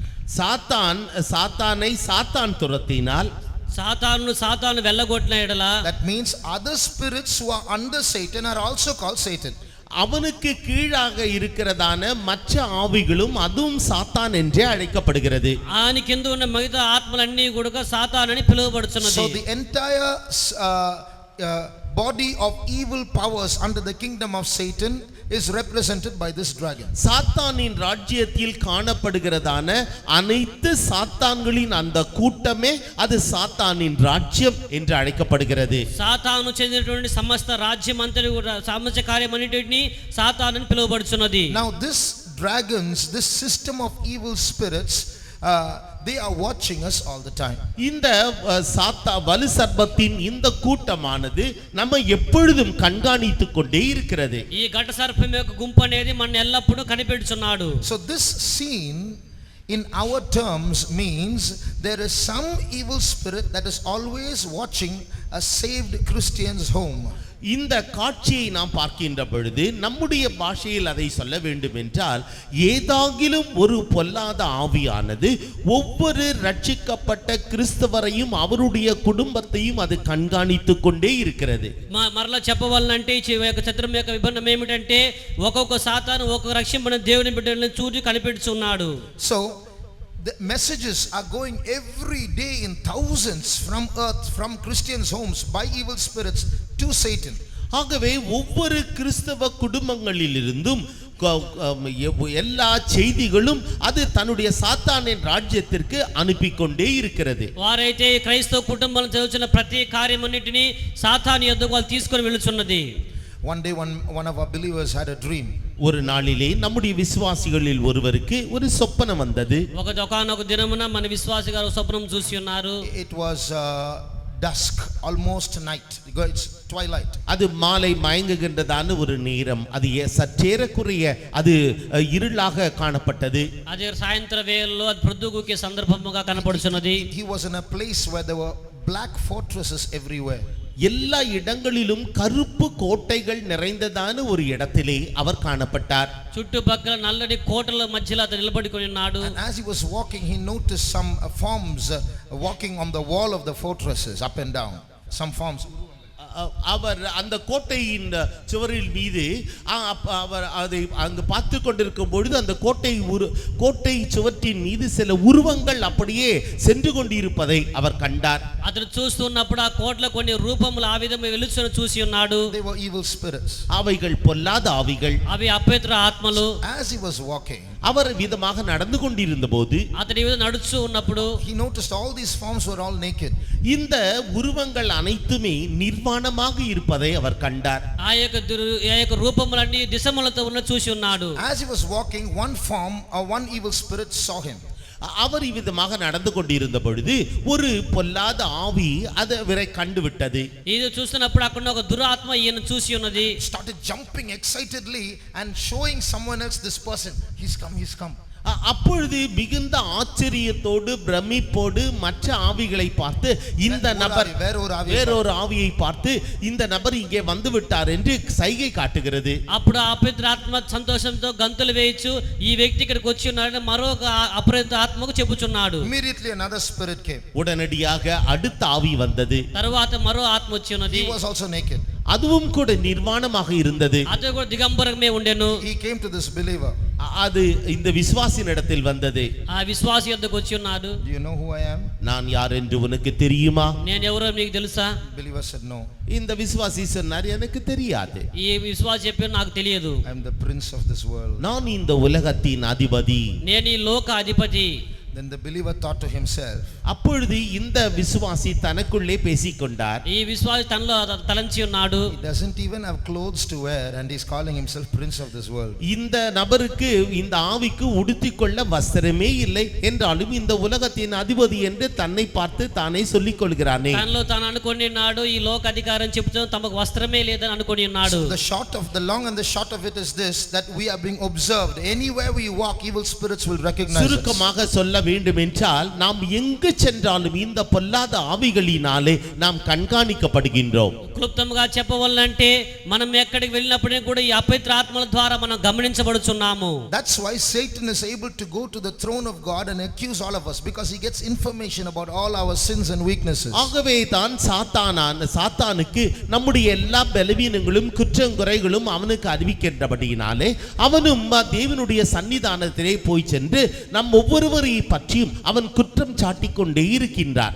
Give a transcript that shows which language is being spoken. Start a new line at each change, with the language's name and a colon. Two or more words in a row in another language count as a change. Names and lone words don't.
Tamil: சாத்தானை சாத்தான் துரத்தினால்,
Telugu: సాతాను వెళ్ళగొట్టిన ఎడల,
English: that means other spirits who are under Satan are also called Satan.
Tamil: அவனுக்கு கீழாக இருக்கிறதான மற்ற ஆவிகளும் அதுவும் சாத்தான் என்றே அழைக்கப்படுகிறது.
Telugu: ఆయన కింద ఉన్న మిగతా ఆత్మలన్నీ కూడా సాతానని పిలువబడుచున్నది.
English: So the entire body of evil powers under the kingdom of Satan is represented by this dragon.
Tamil: சாத்தானின் ராஜ்யத்தில் காணப்படுகிறதான அனைத்து சாத்தான்களின் அந்த கூட்டமே அது சாத்தானின் ராஜ்யம் என்று அழைக்கப்படுகிறது.
Telugu: సాతాను చెందినటువంటి సమస్త రాజ్యం అంతటి కూడా సమస్త కార్యమన్నిటిని సాతానని పిలువబడుచున్నది.
English: Now this dragons, this system of evil spirits they are watching us all the time.
Tamil: இந்த வலு சர்ப்பத்தின் இந்த கூட்டமானது நம்ம எப்பொழுதும் கண்காணித்துக் கொண்டே இருக்கிறது.
Telugu: ఈ ఘట సర్పం యొక్క గుంపు అనేది మన ఎల్లప్పుడూ కనిపెడుచున్నాడు.
English: So this scene in our terms means there is some evil spirit that is always watching a saved Christian's home.
Tamil: இந்த காட்சியை நாம் பார்க்கின்ற பொழுது நம்முடைய பாஷையில் அதை சொல்ல வேண்டும் என்றால், ஏதாகிலும் ஒரு பொல்லாத ஆவியானது ஒவ்வொரு ரட்சிக்கப்பட்ட கிறிஸ்தவரையும் அவருடைய குடும்பத்தையும் அது கண்காணித்துக் கொண்டே இருக்கிறது.
Telugu: మరలా చెప్పవాలంటే ఈ యొక్క చిత్రం యొక్క విభిన్నం ఏమిటంటే ఒక్కొక్క సాతాను ఒక్కొక్క రక్షింపబడిన దేవుని బిడ్డలను చూసి కనిపెడుచున్నాడు.
English: So the messages are going every day in thousands from earth, from Christians' homes, by evil spirits to Satan.
Tamil: ஆகவே ஒவ்வொரு கிறிஸ்தவ குடும்பங்களிலிருந்தும் எல்லா செய்திகளும் அது தன்னுடைய சாத்தானின் ராஜ்யத்திற்கு அனுப்பி கொண்டே இருக்கிறது.
Telugu: వారైతే క్రైస్తవ కుటుంబాలను చదువుతున్న ప్రతి కార్యమన్నిటిని సాతాను యొద్దకు వాళ్ళు తీసుకొని వెళ్తున్నది.
English: One day one of our believers had a dream.
Tamil: ஒரு நாளிலே நம்முடைய விசுவாசிகளில் ஒருவருக்கு ஒரு சொப்பனம் வந்தது.
Telugu: ఒకనొక దినమున మన విశ్వాసి గారు స్వప్నం చూసి ఉన్నారు.
English: It was dusk, almost night. It's twilight.
Tamil: அது மாலை மயங்குகின்றதான ஒரு நேரம். அது சற்றேறக்குறைய அது இருளாக காணப்பட்டது.
Telugu: అది సాయంత్ర వేళల్లో అది ప్రొద్దుగూకే సందర్భముగా కనపడుచున్నది.
English: He was in a place where there were black fortresses everywhere.
Tamil: எல்லா இடங்களிலும் கருப்பு கோட்டைகள் நிறைந்ததான ஒரு இடத்திலே அவர் காணப்பட்டார்.
Telugu: చుట్టుపక్కల నల్లటి కోటల మధ్యలో అతను నిలబడుకొని ఉన్నాడు.
English: And as he was walking, he noticed some forms walking on the wall of the fortresses, up and down. Some forms.
Tamil: அவர் அந்த கோட்டையின் சுவரில் மீது அவர் அதை அங்கு பார்த்து கொண்டிருக்கும் பொழுது அந்த கோட்டை சுவற்றின் மீது சில உருவங்கள் அப்படியே சென்று கொண்டிருப்பதை அவர் கண்டார்.
Telugu: అతను చూస్తున్నప్పుడు ఆ కోటలో కొన్ని రూపములు ఆ విధంగా వెలుచును చూసి ఉన్నాడు.
English: They were evil spirits.
Tamil: அவைகள் பொல்லாத ஆவிகள்.
Telugu: అవి అపవిత్ర ఆత్మలు.
English: As he was walking,
Tamil: அவர் விதமாக நடந்து கொண்டிருந்த போது
Telugu: అతని మీద నడుస్తూ ఉన్నప్పుడు
English: he noticed all these forms were all naked.
Tamil: இந்த உருவங்கள் அனைத்துமே நிர்வாணமாக இருப்பதை அவர் கண்டார்.
Telugu: ఆ యొక్క రూపములన్నీ దిశములతో ఉన్న చూసి ఉన్నాడు.
English: As he was walking, one form or one evil spirit saw him.
Tamil: அவர் இவ்விதமாக நடந்து கொண்டிருந்த பொழுது ஒரு பொல்லாத ஆவி அதை கண்டுவிட்டது.
Telugu: இது చూస్తున్నప్పుడు అక్కడ ఒక దురాత్మ ఈయన చూసి ఉన్నది.
English: Started jumping excitedly and showing someone else, this person, he's come.
Tamil: அப்பொழுது மிகுந்த ஆச்சரியத்தோடு பிரமிப்போடு மற்ற ஆவிகளை பார்த்து இந்த நபர் வேறொரு ஆவியை பார்த்து இந்த நபர் இங்கே வந்து விட்டார் என்று சைகை காட்டுகிறது.
Telugu: అప్పుడు ఆ అపవిత్ర ఆత్మ సంతోషంతో గంతులు వేయచ్చు ఈ వ్యక్తి ఇక్కడికి వచ్చి ఉన్నాడని మరొక అపవిత్ర ఆత్మకు చెప్పుచున్నాడు.
English: Immediately another spirit came.
Tamil: உடனடியாக அடுத்த ஆவி வந்தது.
Telugu: తరువాత మరో ఆత్మ వచ్చి ఉన్నది.
English: He was also naked.
Tamil: அதுவும் கூட நிர்வாணமாக இருந்தது. அது கூட
Telugu: దిగంబరంగా ఉండెను.
English: He came to this believer.
Tamil: அது இந்த விசுவாசியின் இடத்தில் வந்தது.
Telugu: ఆ విశ్వాసి యొద్దకు వచ్చి ఉన్నాడు.
English: Do you know who I am?
Tamil: நான் யார் என்று உனக்கு தெரியுமா?
Telugu: నేను ఎవరో మీకు తెలుసా?
English: Believer said no.
Tamil: இந்த விசுவாசி சொன்னார், எனக்கு தெரியாது.
Telugu: ఈ విశ్వాసి చెప్పాడు, నాకు తెలియదు.
English: I am the prince of this world.
Tamil: நான் இந்த உலகத்தின் அதிபதி.
Telugu: నేను ఈ లోక అధిపతి.
English: Then the believer thought to himself.
Tamil: அப்பொழுது இந்த விசுவாசி தனக்குள்ளே பேசிக்கொண்டார்.
Telugu: ఈ విశ్వాసి తనలో తలంచి ఉన్నాడు.
English: He doesn't even have clothes to wear and he's calling himself prince of this world.
Tamil: இந்த நபருக்கு இந்த ஆவிக்கு உடுத்திக்கொள்ள வஸ்திரமே இல்லை என்றாலும் இந்த உலகத்தின் அதிபதி என்று தன்னை பார்த்து தானே சொல்லிக் கொள்கிறானே.
Telugu: తనలో తాను అనుకొని ఉన్నాడు, ఈ లోక అధికారం చెప్తూ తమకు వస్త్రమే లేదని అనుకొని ఉన్నాడు.
English: The long and the short of it is this, that we are being observed. Anywhere we walk, evil spirits will recognize us.
Tamil: சுருக்கமாக சொல்ல வேண்டும் என்றால் நாம் எங்கு சென்றாலும் இந்த பொல்லாத ஆவிகளினாலே நாம் கண்காணிக்கப்படுகின்றோம்.
Telugu: క్లుప్తంగా చెప్పవాలంటే మనం ఎక్కడికి వెళ్ళినప్పుడు కూడా ఈ అపవిత్ర ఆత్మల ద్వారా మనం గమనించబడుచున్నాము.
English: That's why Satan is able to go to the throne of God and accuse all of us, because he gets information about all our sins and weaknesses.
Tamil: ஆகவே தான் சாத்தானுக்கு நம்முடைய எல்லா பலவீனங்களும் குற்றங்குறைகளும் அவனுக்கு அறிவிக்கின்றபடியினாலே அவனும் தேவனுடைய சன்னிதானத்திலே போய் சென்று நம் ஒவ்வொருவரையும் பற்றியும் அவன் குற்றம் சாட்டிக் கொண்டே இருக்கின்றார்.